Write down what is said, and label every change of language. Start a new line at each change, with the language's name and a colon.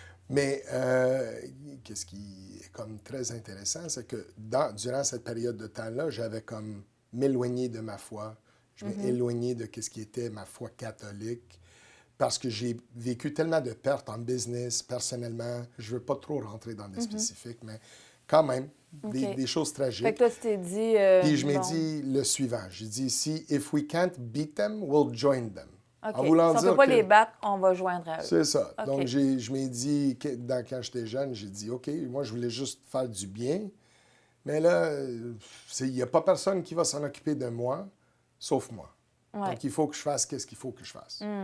French: Mais qu'est-ce qui est comme très intéressant, c'est que durant cette période de temps-là, j'avais comme m'éloigné de ma foi. Je m'ai éloigné de ce qui était ma foi catholique parce que j'ai vécu tellement de pertes en business, personnellement. Je ne veux pas trop rentrer dans des spécifiques, mais quand même, des choses tragiques. Fait que toi, tu t'es dit... Puis je m'ai bon, dit le suivant. J'ai dit, si
English: if we can't beat them, we'll join them.
French: OK. En voulant Si on ne dire peut pas que- les battre, on va joindre à eux. C'est ça. OK. Donc, je m'ai dit, quand j'étais jeune, j'ai dit, OK, moi, je voulais juste faire du bien. Mais là, il n'y a pas personne qui va s'en occuper de moi, sauf moi. Ouais. Donc, il faut que je fasse qu'est-ce qu'il faut que je fasse.